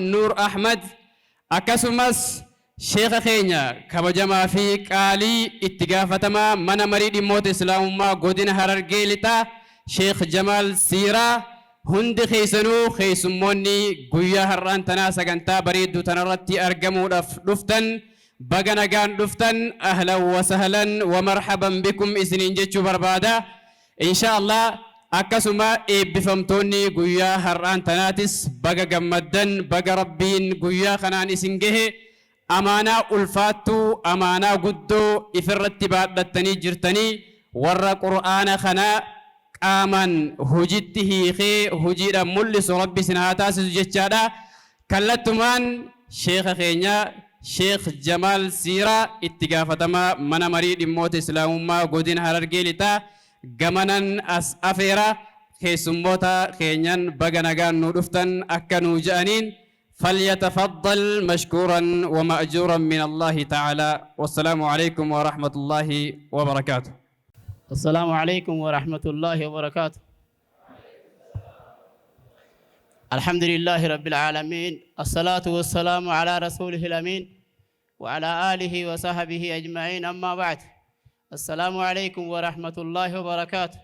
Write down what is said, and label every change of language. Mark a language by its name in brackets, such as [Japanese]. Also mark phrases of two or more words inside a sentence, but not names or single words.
[Oromo] Nuur Ahmad akkasumas sheekha keenya kabajamaa fi qaalii itti gaafatamaa mana marii dhimmoota islaamummaa godina Harargee Lixaa Sheekh Jamaal Siiraa hundi keessanuu keessummoonni guyyaa har'aan tanaa sagantaa bareedduu tanarratti argamuudhaaf dhuftan baga nagaan dhuftan [Arabic] أهلا وسهلا ومرحبا بكم [Oromo] isiniin jechuu barbaada. Inshaallah akkasuma eebbifamtoonni guyyaa har'aan tanaatis baga gammaddan baga rabbiin guyyaa kanaan isin gahe amaanaa ulfaattuu amaanaa guddoo ifirratti baadhattanii jirtanii warra qur'aana kanaa qaaman hojiitti hiikee hojiidhaan mul'isu rabbi isin haa taasisu jechaadha. Kallattumaan sheekha keenya Sheekh Jamaal Siiraa itti gaafatamaa mana marii dhimmoota islaamummaa godina Harargee Lixaa gamanan as afeera keessummoota keenyan baga nagaan nu dhuftan akka nuu ja'aniin [Arabic] فليتفضل مشكورا ومأجورا من الله تعالى والسلام عليكم ورحمة الله وبركاته. السلام عليكم ورحمة الله وبركاته. الحمد لله رب العالمين الصلاة والسلام على رسوله الأمين وعلى آله وصحبه أجمعين أما بعد السلام عليكم ورحمة الله وبركاته.